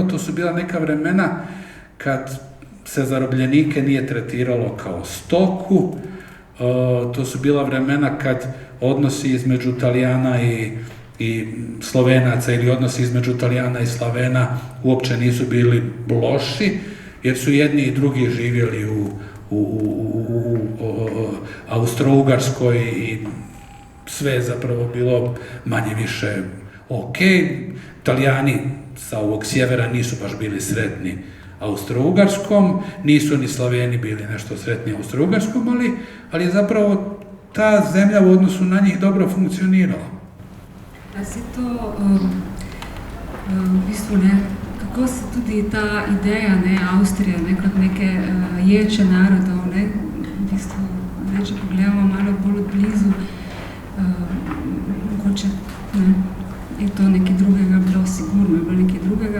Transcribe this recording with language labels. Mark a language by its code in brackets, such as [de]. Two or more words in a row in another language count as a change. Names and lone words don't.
[bs] To su bila neka vremena kad se zarobljenike nije tretiralo kao stoku, to su bila vremena kad odnosi između Talijana i Slovenaca ili odnosi između Talijana i Slavena uopće nisu bili loši, jer su jedni i drugi živjeli u Austro-Ugarskoj i sve je zapravo bilo manje više ok. Talijani sa ovog sjevera nisu baš bili sretni Austro-Ugarskom, nisu ni Slaveni bili nešto sretni Austro-Ugarskom, ali je zapravo ta zemlja u odnosu na njih dobro funkcionirala. [sl] A si to v bistvu kako se tudi ta ideja Avstrije kot neke ječe narodov, v bistvu, če pogledamo malo bolj od blizu, mogoče je to nekaj drugega bilo, sigurno je bilo nekaj drugega.